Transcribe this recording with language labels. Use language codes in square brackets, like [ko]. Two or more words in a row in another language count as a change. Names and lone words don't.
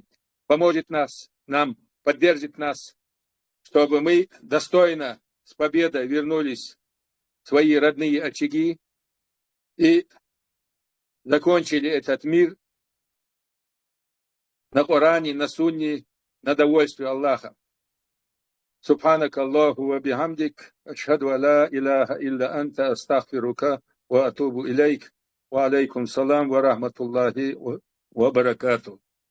[ru] Поможет нам, поддержит нас, чтобы мы достойно с победой вернулись в свои родные очаги и закончили этот мир на Коране, на Сунне, на довольствие Аллаха. [ar] سبحانك الله وبحمدك أشهد أن لا إله إلا أنت أستغفرك وأتوب إليك وعليكم السلام ورحمة الله وبركاته.